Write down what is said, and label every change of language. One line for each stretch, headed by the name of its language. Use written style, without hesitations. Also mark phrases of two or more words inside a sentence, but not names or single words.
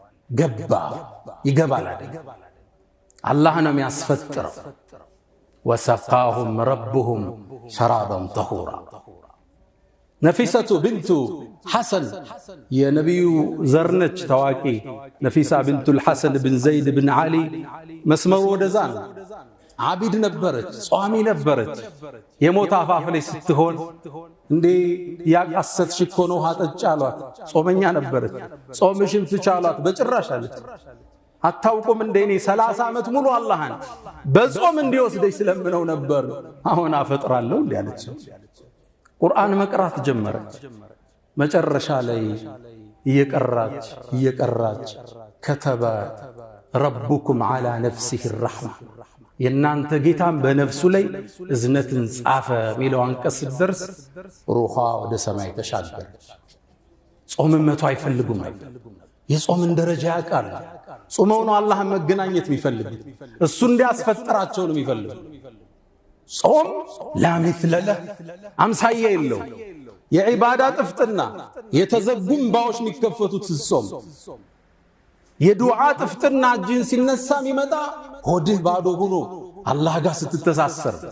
Amharic: ገባ ይገባል አይደል አላህ ነው የሚያስፈጥረው
Arabic: وسقاهم ربهم شرابا طهورا
Amharic: ነፊሰቱ ብንቱ ሐሰን የነቢዩ ዘርነች ታዋቂ ነፊሳ ብንቱ الحسن بن زيد بن علي መስመሩ ወደዛ ነው ዓቢድ ነበረች ጿሚ ነበረች የሞት አፋፍ ላይ ስትሆን እንዴ ያቃሰትሽ እኮ ነው ሀጠጭ አሏት ጾመኛ ነበረች ጾምሽን ትቻሏት በጭራሽ አለች አታውቁም እንደ እኔ 30 ዓመት ሙሉ አላህን በጾም እንዲወስደኝ ስለምነው ነበር አሁን አፈጥራለሁ እንዴ አለች ቁርአን መቅራት ጀመረች መጨረሻ ላይ እየቀራች
Arabic: كتب ربكم على نفسه الرحمة
Amharic: የናንተ ጌታም በነፍሱ ላይ እዝነትን ጻፈ ሚለው አንቀስ ድርስ ሩሃ ወደ ሰማይ ተሻገረች ጾምን መቶ አይፈልጉም የጾምን ደረጃ ያቃል ጾመው ነው አላህን መገናኘት የሚፈልጉ እሱ እንዲያስፈጥራቸው ነው የሚፈልጉ ጾም
Arabic: لا مثل له
Amharic: አምሳየ የለው የዒባዳ ጥፍጥና የተዘጉም ባዎች የሚከፈቱት ጾም የዱዓ ጥፍጥና እጅን ሲነሳ የሚመጣ ሆድህ ባዶ ሆኖ አላህ ጋር ስትተሳሰር